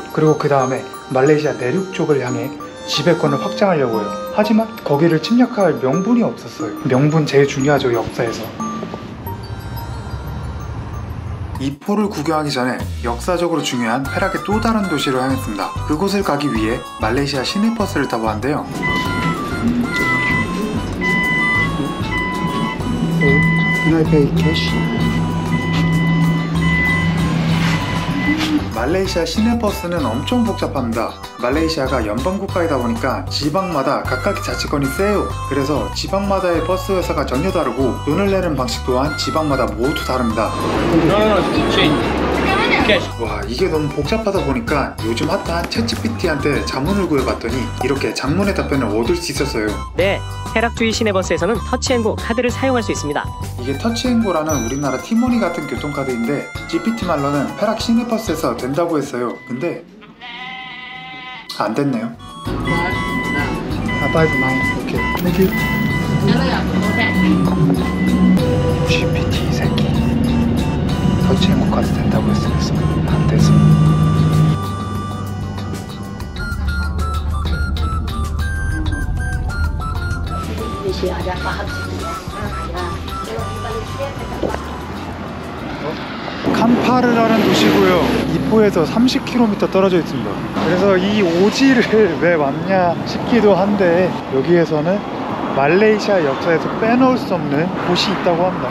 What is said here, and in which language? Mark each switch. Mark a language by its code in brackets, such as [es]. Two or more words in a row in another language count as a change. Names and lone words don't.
[ko] 그리고 그 다음에 말레이시아 내륙 쪽을 향해 지배권을 확장하려고 해요. 하지만 거기를 침략할 명분이 없었어요. 명분 제일 중요하죠, 역사에서. 이포를 구경하기 전에 역사적으로 중요한 페락의 또 다른 도시로 향했습니다. 그곳을 가기 위해 말레이시아 시내버스를 타고 왔는데요. [en] Can I pay cash? [ko] 말레이시아 시내버스는 엄청 복잡합니다. 말레이시아가 연방국가이다 보니까 지방마다 각각의 자치권이 세요. 그래서 지방마다의 버스 회사가 전혀 다르고 돈을 내는 방식 또한 지방마다 모두 다릅니다. 와, 이게 너무 복잡하다 보니까 요즘 핫한 챗GPT한테 자문을 구해봤더니 이렇게 장문의 답변을 얻을 수 있었어요. 네, 페락주의 시내버스에서는 터치앤고 카드를 사용할 수 있습니다. 이게 터치앤고라는 우리나라 티모니 같은 교통카드인데 GPT 말로는 페락 시내버스에서 된다고 했어요. 근데 안 됐네요. [en] Apa is mine? Okay. Thank you. [ko] GPT 새끼. 터치앤고 카드 된다고 했으면서 안 돼서. [ms] Ada paham sih. [ko] 캄파르라는 도시고요. 이포에서 30km 떨어져 있습니다. 그래서 이 오지를 왜 왔냐 싶기도 한데, 여기에서는 말레이시아 역사에서 빼놓을 수 없는 곳이 있다고 합니다.